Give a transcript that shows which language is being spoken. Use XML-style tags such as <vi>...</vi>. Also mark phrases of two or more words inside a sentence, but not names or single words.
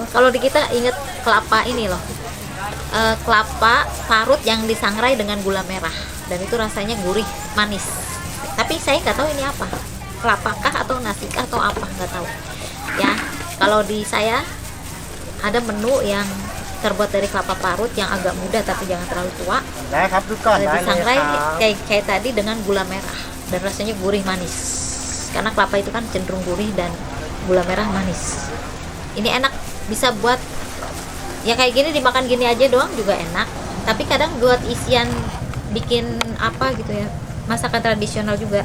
<id>Kalau di kita inget kelapa ini loh. Kelapa parut yang disangrai dengan gula merah, dan itu rasanya gurih manis. Tapi saya nggak tahu ini apa, kelapa kah atau nasi kah atau apa, nggak tahu. Ya, kalau di saya ada menu yang terbuat dari kelapa parut yang agak muda tapi jangan terlalu tua.</id> <th>นะครับดูก่อนได้เลย</th> <id>Disangrai</id> <th>ครับ</th> <id>kayak tadi dengan gula merah, dan rasanya gurih manis. Karena kelapa itu kan cenderung gurih dan gula merah manis. Ini enak, bisa buat ya kayak gini, dimakan gini aja doang juga enak. Tapi kadang buat isian bikin apa gitu ya, masakan tradisional juga.</id>